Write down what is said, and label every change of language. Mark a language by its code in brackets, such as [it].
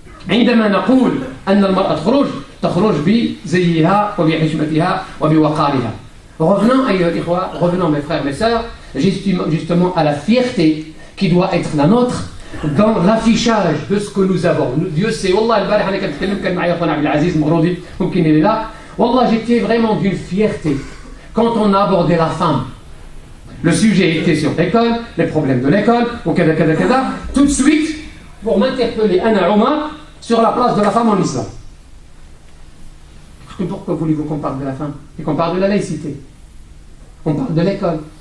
[ar] عندما نقول أن المرأة تخرج بزيها وبحشمتها وبوقارها. [fr] Revenons, revenons mes frères, mes sœurs, justement à la fierté qui doit être la nôtre dans l'affichage de ce que nous avons. Dieu sait, [ar] Wallah, البارح أنا كنتكلم كان معايا خونا عبد العزيز مغرودي ممكن [fr] il est là. Wallah, j'étais vraiment d'une fierté quand on a abordé la femme. Le sujet était sur l'école, les problèmes de l'école, tout de suite, pour m'interpeller, Anna Omar, sur la place de la femme en islam. Parce que pourquoi voulez-vous qu'on parle de la femme et qu'on parle de la laïcité? On parle de l'école.